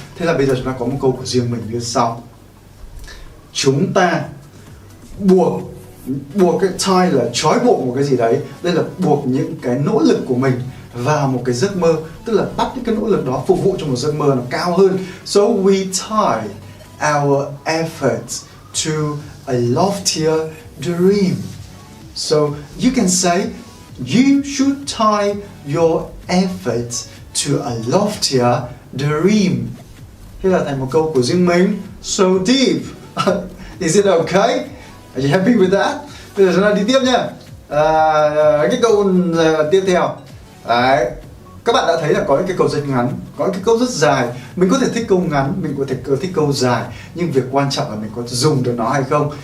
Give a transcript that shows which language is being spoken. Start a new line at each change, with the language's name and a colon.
Vietnamese: Thế là bây giờ chúng ta có một câu của riêng mình như sau. Chúng ta buộc cái tie là trói buộc một cái gì đấy. Đây là buộc những cái nỗ lực của mình vào một cái giấc mơ, tức là bắt những cái nỗ lực đó phục vụ cho một giấc mơ nó cao hơn.
English: So we tie our efforts to a loftier dream. So you can say you should tie your efforts to a loftier dream.
Vietnamese: Thế là thành một câu của riêng mình.
English: So deep. Is it okay? Are you happy with that?
Vietnamese: Bây giờ chúng ta đi tiếp nha. Cái câu tiếp theo. Đấy. Các bạn đã thấy là có những cái câu rất ngắn, có những cái câu rất dài. Mình có thể thích câu ngắn, mình có thể thích câu dài, nhưng việc quan trọng là mình có dùng được nó hay không.